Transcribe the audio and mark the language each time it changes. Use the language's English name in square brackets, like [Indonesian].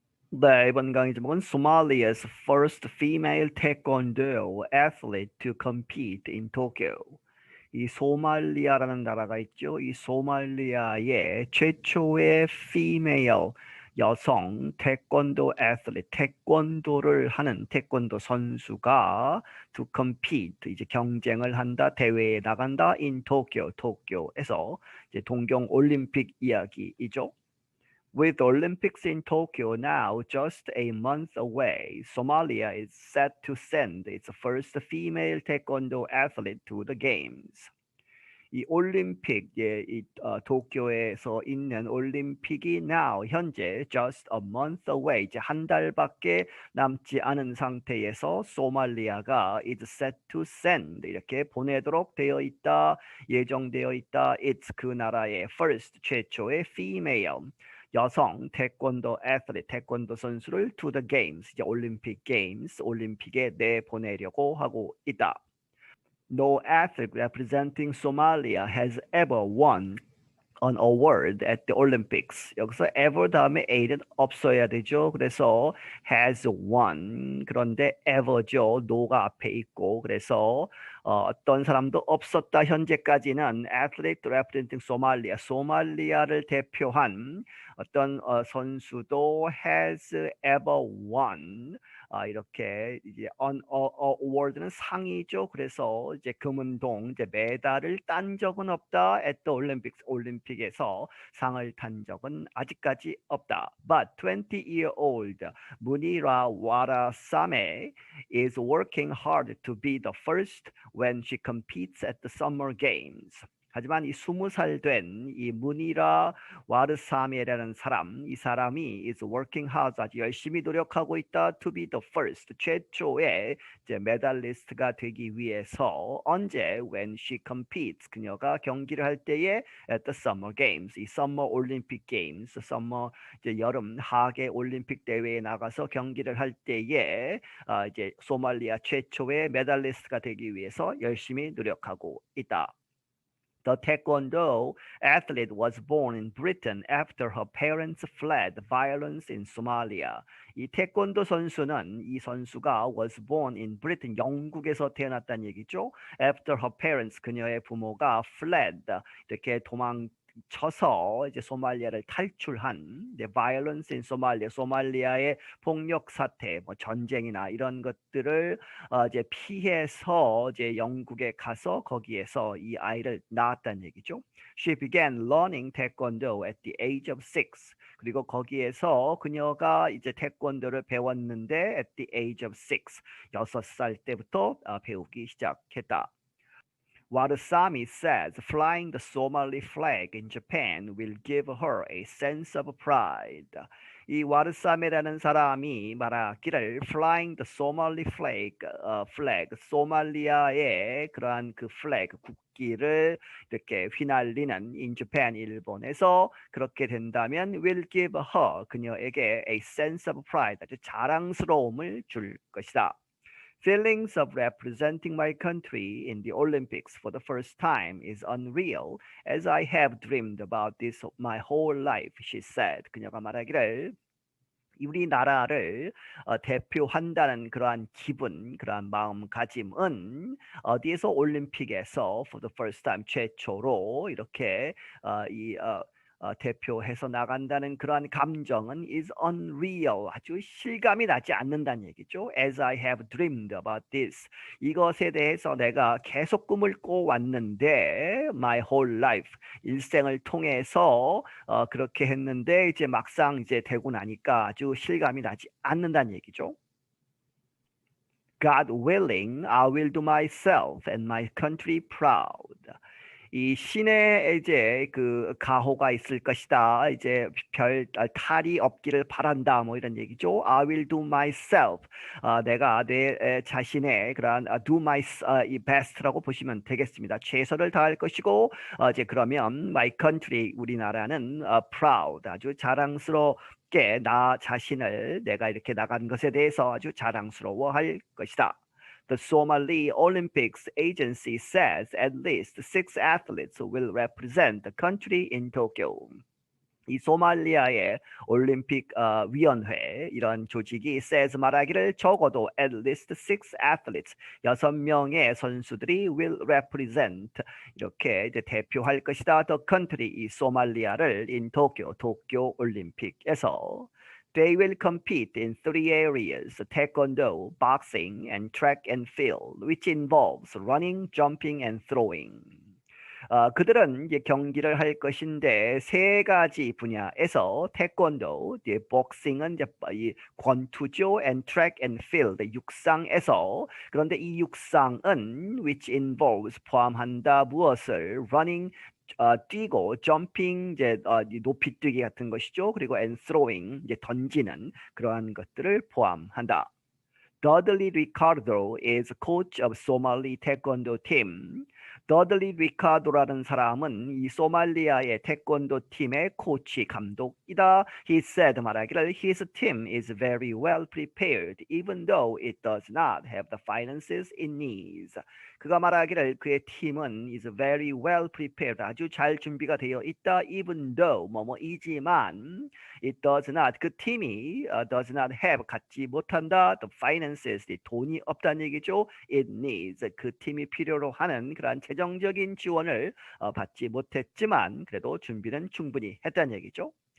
[Korean] 네, 이번 강의 제목은 [English] Somalia's first female taekwondo athlete to compete in Tokyo. [Korean] 이 소말리아라는 나라가 있죠. 이 소말리아의 최초의 female 여성 태권도 애슬릿, 태권도를 하는 태권도 선수가 [English] to compete, [Korean] 이제 경쟁을 한다, 대회에 나간다 [English] in Tokyo, [Korean] 도쿄에서 이제 동경 올림픽 이야기이죠. [English] With Olympics in Tokyo now just a month away, Somalia is set to send its first female taekwondo athlete to the games. [Korean] 이 올림픽, 도쿄에서 있는 올림픽이 now, 현재 [English] just a month away, [Korean] 이제 한 달밖에 남지 않은 상태에서 소말리아가 [English] is set to send, [Korean] 이렇게 보내도록 되어 있다, 예정되어 있다. It's 그 나라의 first, 최초의 female, 여성 태권도 애슬릿, 태권도 선수를 [English] to the games, [Korean] 이제 올림픽 게임스, 올림픽에 내보내려고 하고 있다. [English] No athlete representing Somalia has ever won an award at the Olympics. [Korean] 여기서 ever 다음에 a는 없어야 되죠. 그래서 [English] has won. [Korean] 그런데 ever죠. no가 앞에 있고, 그래서 어떤 사람도 없었다. 현재까지는 [English] athlete representing Somalia, [Korean] 소말리아를 대표한 어떤 선수도 [English] has ever won. [Korean] 이렇게 이제 award는 상이죠. 그래서 이제 금은동, 이제 메달을 딴 적은 없다. [English] at the Olympics, [Korean] 올림픽에서 상을 탄 적은 아직까지 없다. [English] But 20-year-old 문이라 와라사메 is working hard to be the first when she competes at the Summer Games. [Korean] 하지만 이 20살 된 이 문이라 와르사메라는 사람, 이 사람이 [English] is working hard, [Korean] 아주 열심히 노력하고 있다. [English] to be the first, [Korean] 최초의 이제 메달리스트가 되기 위해서. 언제? [English] when she competes, [Korean] 그녀가 경기를 할 때에 [English] at the Summer Games, [Korean] 이 Summer Olympic Games, Summer 이제 여름 하계 올림픽 대회에 나가서 경기를 할 때에 이제 소말리아 최초의 메달리스트가 되기 위해서 열심히 노력하고 있다. [English] The Taekwondo athlete was born in Britain after her parents fled violence in Somalia. [Korean] 이 태권도 선수는, 이 선수가 [English] was born in Britain, [Korean] 영국에서 태어났다는 얘기죠. [English] After her parents, [Korean] 그녀의 부모가 fled, 이렇게 도망쳐서 이제 소말리아를 탈출한, [English] the violence in Somalia, [Korean] 소말리아의 폭력 사태, 뭐 전쟁이나 이런 것들을 이제 피해서 이제 영국에 가서 거기에서 이 아이를 낳았다는 얘기죠. [English] She began learning Taekwondo at the age of 6. [Korean] 그리고 거기에서 그녀가 이제 태권도를 배웠는데 [English] at the age of 6, [Korean] 6살 때부터 배우기 시작했다. [English] Warsami says flying the Somali flag in Japan will give her a sense of pride. [Korean] 이 와르사메라는 사람이 말하기를 [English] flying the Somali flag, [Korean] 소말리아의 그러한 그 flag, 국기를 이렇게 휘날리는 [English] in Japan, [Korean] 일본에서 그렇게 된다면 [English] will give her, [Korean] 그녀에게 [English] a sense of pride, [Korean] 아주 자랑스러움을 줄 것이다. [English] Feelings of representing my country in the Olympics for the first time is unreal, as I have dreamed about this my whole life, she said. [Korean] 그녀가 말하기를 우리나라를 대표한다는 그러한 기분, 그러한 마음가짐은 어디에서? 올림픽에서 [English] for the first time, [Korean] 최초로 이렇게 대표해서 나간다는 그러한 감정은 [English] is unreal, [Korean] 아주 실감이 나지 않는다는 얘기죠. [English] As I have dreamed about this, [Korean] 이것에 대해서 내가 계속 꿈을 꿔왔는데 [English] my whole life, [Korean] 일생을 통해서 그렇게 했는데 이제 막상 이제 되고 나니까 아주 실감이 나지 않는다는 얘기죠. [English] God willing, I will do myself and my country proud. [Korean] 이 신의 이제 그 가호가 있을 것이다. 이제 별 탈이 없기를 바란다. 뭐 이런 얘기죠. [English] I will do myself. [Korean] 내가 내 자신의 그러한 do my 이 best라고 보시면 되겠습니다. 최선을 다할 것이고, 이제 그러면 [English] my country, [Korean] 우리나라는 proud, 아주 자랑스럽게 나 자신을, 내가 이렇게 나간 것에 대해서 아주 자랑스러워할 것이다. [English] The Somali Olympics Agency says at least 6 athletes will represent the country in Tokyo. [Korean] 이 소말리아의 올림픽 위원회 이런 조직이 says 말하기를 적어도 [English] at least 6 athletes [Korean] 6명의 선수들이 [English] will represent [Korean] 이렇게 이제 대표할 것이다. [English] the country [Korean] 이 소말리아를 [English] in [Korean] 도쿄 올림픽에서 [English] They will compete in 3 areas, taekwondo, boxing, and track and field, which involves running, jumping, and throwing. [Korean] 그들은 이제 경기를 할 것인데 3가지 분야에서 태권도, 이제 복싱은 이제 이 권투죠, [English] and track and field [Korean] 육상에서 그런데 이 육상은 [English] which involves [Korean] 포함한다 무엇을 running 뛰고 jumping 이제 높이뛰기 같은 것이죠. 그리고 [English] and throwing [Korean] 이제 던지는 그러한 것들을 포함한다. [English] Dudley Ricardo is coach of Somali Taekwondo team. [Korean] 더들리 리카도라는 사람은 이 소말리아의 태권도 팀의 코치 감독이다. [English] He said [Korean] 말하기를 [English] his team is very well prepared even though it does not have the finances it needs. [Korean] 그가 말하기를 그의 팀은 [English] is very well prepared [Korean] 아주 잘 준비가 되어 있다. [English] even though [Korean] 뭐뭐이지만 [English] it does not [Korean] 그 팀이 [English] does not have [Korean] 갖지 못한다. [English] the finances [Korean] 돈이 없다는 얘기죠. [English] it needs [Korean] 그 팀이 필요로 하는 그러한 재정적인 지원을 받지 못했지만 그래도 준비는 충분히 했다는 얘기죠.